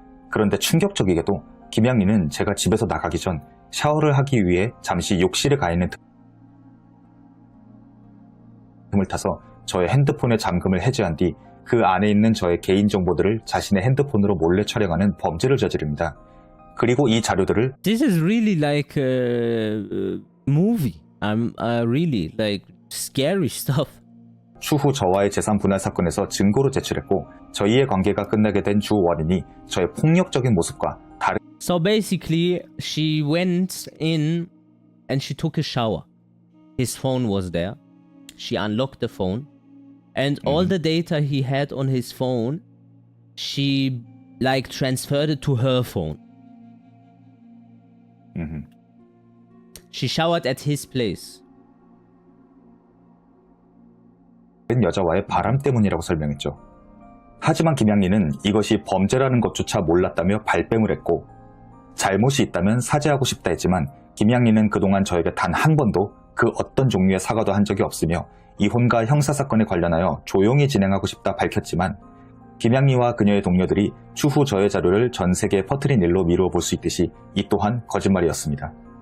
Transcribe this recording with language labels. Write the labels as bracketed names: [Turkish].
[Korean] 그런데 충격적이게도 김양리는 제가 집에서 나가기 전 샤워를 하기 위해 잠시 욕실에 가 있는 틈을 타서 저의 핸드폰의 잠금을 해제한 뒤 그 안에 있는 저의 개인정보들을 자신의 핸드폰으로 몰래 촬영하는 범죄를 저지릅니다. 그리고 이 자료들을 [English] This is really like a movie. I'm really like scary stuff. [Korean] 추후 저와의 재산 분할 사건에서 증거로 제출했고 저희의 관계가 끝나게 된 주 원인이 저의 폭력적인 모습과 다른 [English] So basically, she went in and she took a shower. His phone was there. She unlocked the phone. And all the data he had on his phone, she like transferred it to her phone. She showered at his place. [Korean] 여자와의 바람 때문이라고 설명했죠. 하지만 김양리는 이것이 범죄라는 것조차 몰랐다며 발뺌을 했고 잘못이 있다면 사죄하고 싶다 했지만 김양리는 그동안 저에게 단 한 번도 그 어떤 종류의 사과도 한 적이 없으며 이혼과 형사사건에 관련하여 조용히 진행하고 싶다 밝혔지만 김양리와 그녀의 동료들이 추후 저의 자료를 전 세계에 퍼뜨린 일로 미루어 볼 수 있듯이 이 또한 거짓말이었습니다.